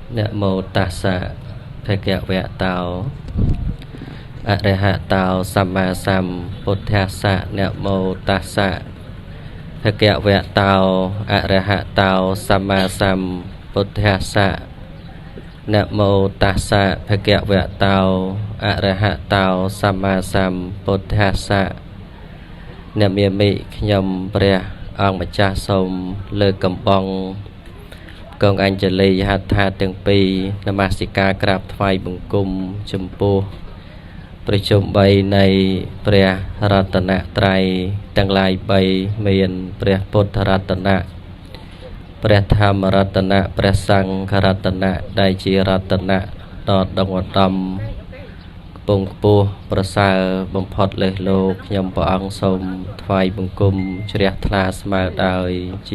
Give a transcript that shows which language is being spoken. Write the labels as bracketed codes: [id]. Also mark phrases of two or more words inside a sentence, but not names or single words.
[pi] Nạ mô tassa bhagavata arahato samma sambuddhassa. Nạ mô tassa bhagavata arahato samma sambuddhassa. Nạ mô tassa bhagavata arahato samma sambuddhassa. Nạ mê mị nhầm [km] ព្រះអង្គម្ចាស់សូមលើកកំបងកងអញ្ជលីហដ្ឋាទាំងពីរនម ស្ការក្រាបថ្វាយបង្គំចំពោះប្រជុំ3នៃព្រះរតនត្រ័យទាំងឡាយ3មានព្រះពុទ្ធរតនៈព្រះធម្មរតនៈព្រះសង្ឃរតនៈដែលជារតនៈដ៏ដងឧត្តមពងខ្ពស់ប្រសើរបំផុតលើសលោកខ្ញុំព្រះអង្គសូមថ្វាយបង្គំជ្រះថ្លាស្មើដោយជី